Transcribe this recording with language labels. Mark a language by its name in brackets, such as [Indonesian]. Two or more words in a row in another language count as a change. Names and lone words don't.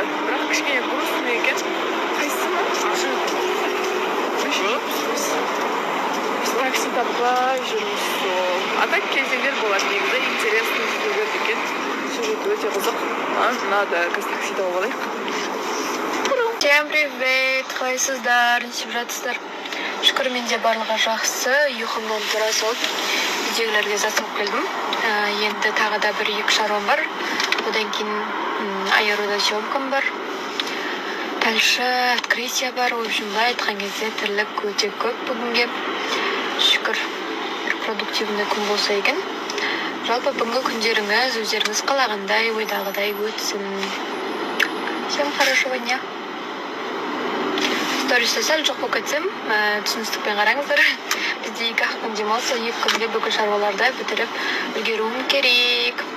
[Kazakh] Бірақ кішкене грустный екен. Қайсысы ма? Такси таппай жүрміз сол. [Russian] А так [Kazakh] кезеңдер болады негізі, [Russian] интересный сюжет [Kazakh] екен. Сюжет өте қызық. Надо такси тауып алайық. [Russian] Всем привет, [Kazakh] қалайсыздар, не істеп жатсыздар? Шүкір, менде барлығы жақсы, ұйқым болып тұра сол. Үйдегілерге заттап келдім. Енді тағы да 1-2 шаруам бар. Одан кейін айыруда съемкам бар. [Russian] дальше открытие бар. В общем, [Kazakh] былай айтқан кезде тірлік өте көп бүгінге. Шүкір, бір продуктивный күн болса екен. Жалпы бүгінгі күндеріңіз өздеріңіз қалағандай, ойдағыдай өтсін. [Russian] Всем хорошего дня. [Kazakh] Сториста сәл жоқ болып кетсем, түсіністікпен қараңыздар. Бізде 2 күн демалса, 2 күнде бүкіл шаруаларды бітіріп үлгеруім керек.